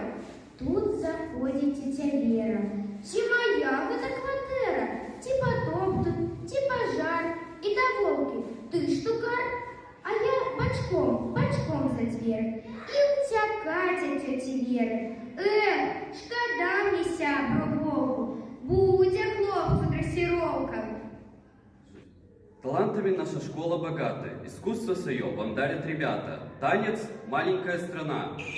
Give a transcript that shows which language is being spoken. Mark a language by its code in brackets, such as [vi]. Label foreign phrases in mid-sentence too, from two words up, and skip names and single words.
[be] Тут заходзіць цеця Вера. Ці мая гэта кватэра, ці потоп тут, ці пажар, і да волкі, ты штукар, а я бачком за дзвер. І ўцякаць ад цёці Веры. Шкада мне сябру волку, будзе хлопцу дрэсіроўка. [ru] Талантами наша школа богата, искусство свое вам дарят ребята. Танец «Маленькая страна».